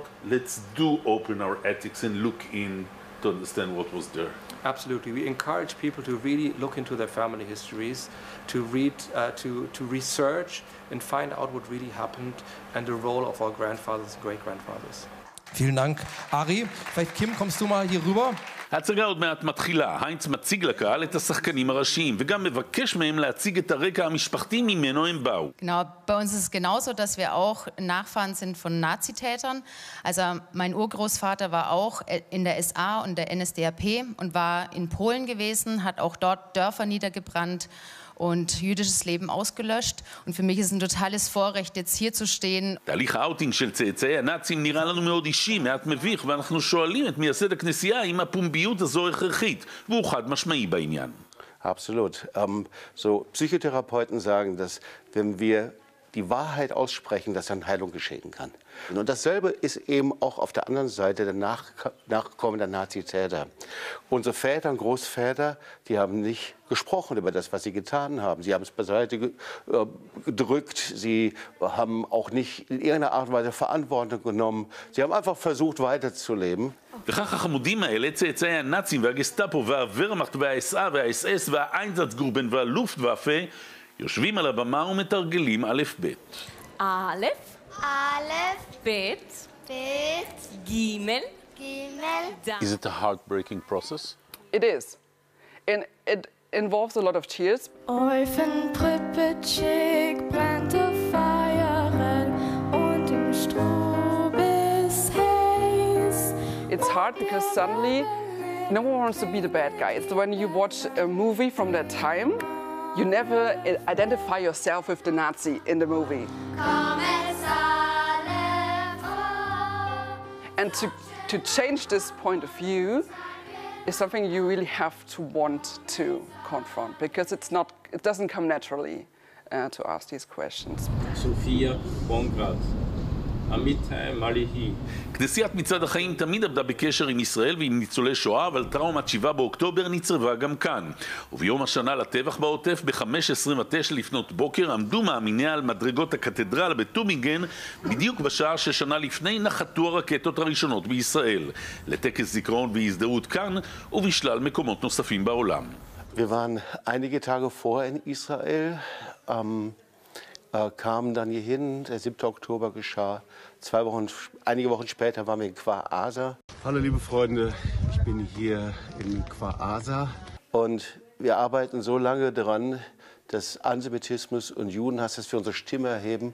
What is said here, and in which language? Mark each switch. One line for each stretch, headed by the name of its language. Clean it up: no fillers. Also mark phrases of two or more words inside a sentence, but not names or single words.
English: Let's do open our attics and look in to understand what was there. Absolutely. We encourage people to really look into their family histories, to read, to research and find out what really happened and the role of our grandfathers and great-grandfathers.
German: Vielen Dank, Ari. Vielleicht, Kim, kommst du mal hier rüber?
Hebrew: ההצגה עוד מעט מתחילה. היינץ מציג לקהל את השחקנים הראשיים וגם מבקש מהם להציג את הרקע המשפחתי ממנו הם באו.
German: Genau, bei uns ist es genauso, dass wir auch Nachfahren sind von Nazitätern. Also mein Urgroßvater war auch in der SA und der NSDAP und war in Polen gewesen, hat auch dort Dörfer niedergebrannt und jüdisches Leben ausgelöscht. Und für mich ist es ein totales Vorrecht, jetzt hier zu stehen.
Hebrew: תהליך האוטינג של צאצאי הנאצים נראה לנו מאוד אישי, מעט מביך, ואנחנו שואלים את מייסד הכנסייה אם הפומביות הזו הכרחית, והוא חד משמעי בעניין.
German: Absolut. So Psychotherapeuten sagen, dass wenn wir die Wahrheit aussprechen, dass dann Heilung geschehen kann. Und dasselbe ist eben auch auf der anderen Seite der Nachkommen der Nazitäter. Unsere Väter und Großväter, die haben nicht gesprochen über das, was sie getan haben. Sie haben es beiseite gedrückt. Sie haben auch nicht in irgendeiner Art und Weise Verantwortung genommen. Sie haben einfach versucht, weiterzuleben.
Hebrew: וכך החמודים האלה, צאצאי הנאצים והגסטאפו והוורמאכט והאס-אה והאס-אס והאיינזאצגרופן והלופטוואפה יושבים על הבמה ומתרגלים א' ב'. א', ב', ג',
English: Is it a heartbreaking process? It is. And it involves a lot of tears.
Yiddish: Eufen Pripyatschik brannte Feuerell und im Stroh bis heiß.
English: It's hard because suddenly no one wants to be the bad guy. It's when you watch a movie from that time, you never identify yourself with the Nazi in the movie. And to change this point of view is something you really have to want to confront, because it doesn't come naturally to ask these questions. Sophia Bongrad.
Hebrew: כנסיית מצעד החיים תמיד עבדה בקשר עם ישראל ועם ניצולי שואה, אבל טראומת 7 באוקטובר נצרבה גם כאן. וביום השנה לטבח בעוטף, ב-5:29 לפנות בוקר, עמדו מאמיניה על מדרגות הקתדרלה בטובינגן, בדיוק בשעה ששנה לפני נחתו הרקטות הראשונות בישראל, לטקס זיכרון והזדהות כאן ובשלל מקומות נוספים בעולם.
German: Wir waren einige Tage vorher in Israel, kamen dann hier hin, der 7. Oktober geschah. Einige Wochen später waren wir in Kfar Aza. Hallo liebe Freunde, ich bin hier in Kfar Aza. Und wir arbeiten so lange daran, dass Antisemitismus und Judenhass, dass wir unsere Stimme erheben.